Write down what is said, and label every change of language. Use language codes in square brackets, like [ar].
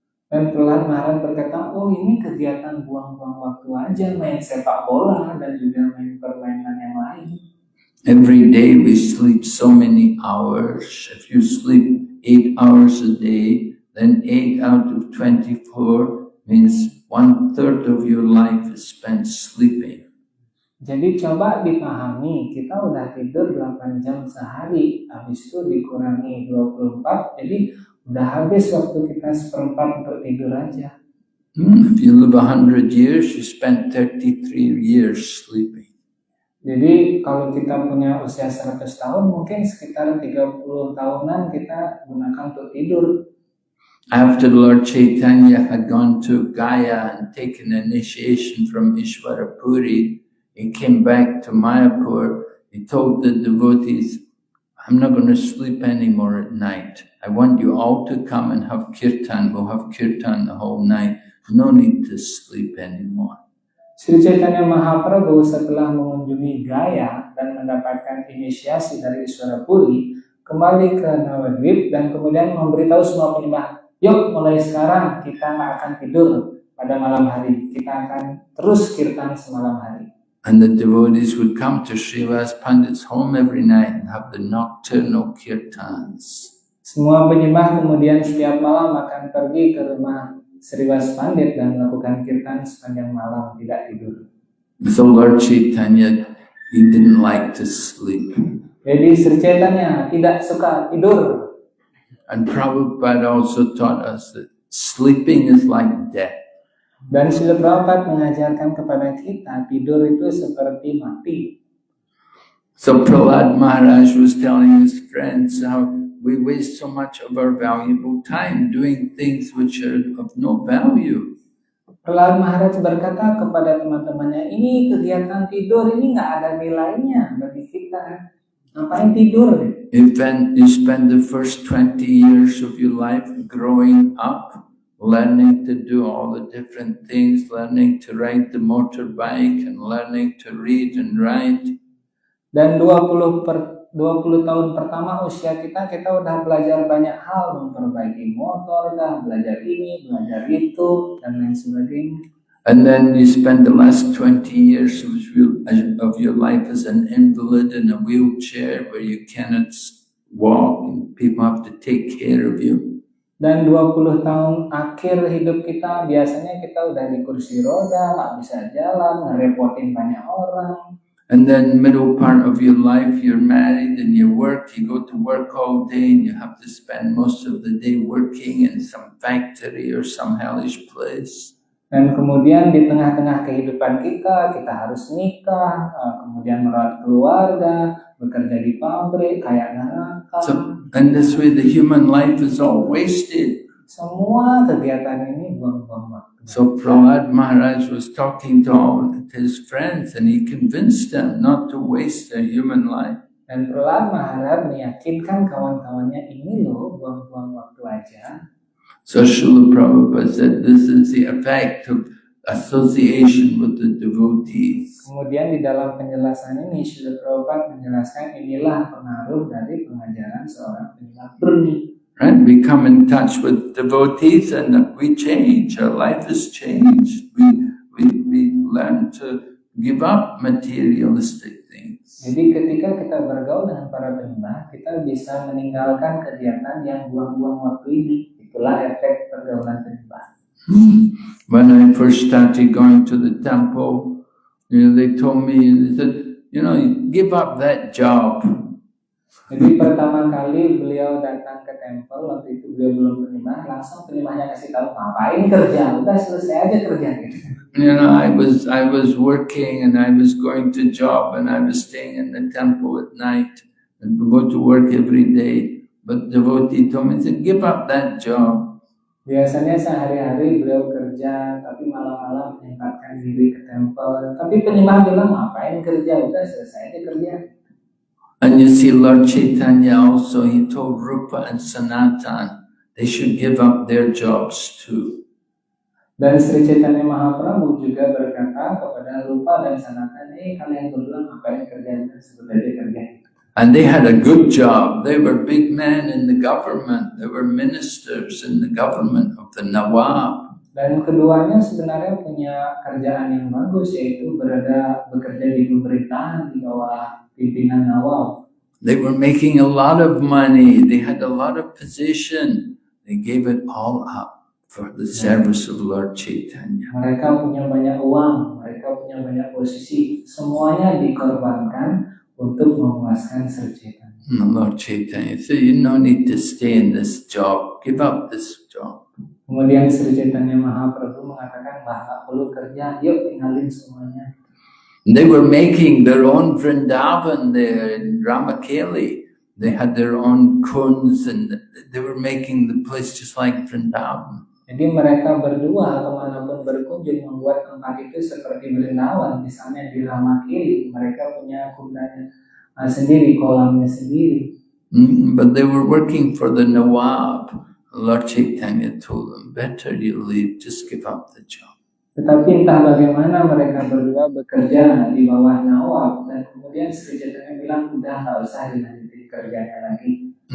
[id] Dan Prahlad Maharaj berkata, oh ini kegiatan buang-buang waktu aja, main sepak bola dan juga main permainan yang lain. [en] Every day we sleep so many hours. If you sleep 8 hours a day, then 8 out of 24 means 1/3 of your life is spent sleeping. [id] Jadi coba dipahami, kita udah tidur 8 jam sehari, habis itu dikurangi 24, jadi udah habis waktu kita seperempat untuk tidur aja. [en] If you live 100 years, you spent 33 years sleeping. [id] Jadi kalau kita punya usia 100 tahun, mungkin sekitar 30 tahunan kita gunakan untuk tidur. [en] After Lord Chaitanya had gone to Gaya and taken initiation from Ishvara Puri, he came back to Mayapur. He told the devotees, I'm not going to sleep anymore at night. I want you all to come and have kirtan. We'll have kirtan the whole night. No need to sleep anymore. [id] Sri Chaitanya Mahaprabhu setelah mengunjungi Gaya dan mendapatkan inisiasi dari Ishvara Puri, kembali ke Navadvip dan kemudian memberitahu semua penyembah, yuk mulai sekarang kita nggak akan tidur pada malam hari, kita akan terus kirtan semalam hari. [en] And the devotees would come to Srivas Pandit's home every night and have the nocturnal kirtans. [id] Semua penyembah kemudian setiap malam akan pergi ke rumah Srivas Pandit dan melakukan kirtan sepanjang malam, tidak tidur. [en] So Lord Chaitanya, he didn't like to sleep. [id] Jadi Sri Chaitanya tidak suka tidur. [en] And Prabhupada also taught us that sleeping is like death. [id] Dan Srila Prabhupada mengajarkan kepada kita tidur itu seperti mati. [en] So Prahlad Maharaj was telling his friends how we waste so much of our valuable time doing things which are of no value. [id] Prahlad Maharaj berkata kepada teman-temannya, ini kegiatan tidur ini nggak ada nilainya bagi kita. Ngapain tidur? [en] If then you spend the first 20 years of your life growing up, learning to do all the different things, learning to ride the motorbike and learning to read and write. [id] Dan 20 tahun pertama usia kita udah belajar banyak hal, memperbaiki motor, belajar ini, belajar itu, dan lain sebagainya. [en] And then you spend the last 20 years of your life as an invalid in a wheelchair where you cannot walk and people have to take care of you. [id] Dan 20 tahun akhir hidup kita, biasanya kita udah di kursi roda, nggak bisa jalan, ngerepotin banyak orang. [en] And then middle part of your life, you're married and you work, you go to work all day and you have to spend most of the day working in some factory or some hellish place. [id] Dan kemudian di tengah-tengah kehidupan kita harus nikah, kemudian merawat keluarga, bekerja di pabrik, kayak neraka. [en] And this way the human life is all wasted. [id] Semua kegiatan ini buang-buang waktu. [en] So Prahlad Maharaj was talking to all his friends and he convinced them not to waste their human life. [id] Dan Prahlad Maharaj meyakinkan kawan-kawannya, ini loh buang-buang waktu aja. [en] So Srila Prabhupada said this is the effect of association with the devotees. [id] Kemudian di dalam penjelasan ini Srila Prabhupada menjelaskan inilah pengaruh dari pengajaran seorang penyembah murni. [en] Right? We come in touch with devotees and we change. Our life is changed. We learn to give up materialistic things. [id] Jadi ketika kita bergaul dengan para penyembah, kita bisa meninggalkan kegiatan yang buang-buang waktu ini. Itulah efek pergaulan penyembah. [en] When I first started going to the temple, they told me, they said, give up that job. [id] Jadi pertama kali beliau datang ke temple, waktu itu beliau belum penyembah, langsung penyembahnya kasih tahu, ngapain kerja, udah selesai aja kerja. [en] I was working and I was going to job and I was staying in the temple at night and go to work every day. But devotee told me, said, give up that job. [id] Biasanya sehari-hari beliau kerja, tapi malam-malam menyempatkan diri ke temple. Tapi penyembah bilang, ngapain kerja, udah selesai aja kerja. [en] And you see Lord Chaitanya also, he told Rupa and Sanatan, they should give up their jobs too. [id] Dan Sri Chaitanya Mahaprabhu juga berkata kepada Rupa dan Sanatan, kalian berdua ngapain kerja, sebut aja kerja. [en] And they had a good job. They were big men in the government. They were ministers in the government of the Nawab. [id] Dan keduanya sebenarnya punya kerjaan yang bagus, yaitu bekerja di pemerintahan di bawah pimpinan Nawab. [en] They were making a lot of money. They had a lot of position. They gave it all up for the service of Lord Chaitanya. [id] Mereka punya banyak uang, mereka mereka punya banyak posisi, semuanya dikorbankan untuk memuaskan Sri Chaitanya. [en] Lord Chaitanya said, you no need to stay in this job, give up this job. [id] Kemudian Sri Chaitanya Mahaprabhu mengatakan bahwa nggak perlu kerja, yuk tinggalin semuanya. [en] They were making their own Vrindavan there in Ramakeli. They had their own kunds and they were making the place just like Vrindavan. [id] Jadi mereka berdua kemanapun berkunjung membuat tempat itu seperti Vrindavan. Misalnya di Ramakeli, mereka punya kundanya sendiri, kolamnya sendiri. [en] But they were working for the Nawab. Lord Chaitanya told them, better you leave, just give up the job. [id] Tetapi entah bagaimana mereka berdua bekerja di bawah Nawab, dan kemudian Sri Chaitanya bilang, udah nggak usah dilanjutin kerjanya lagi.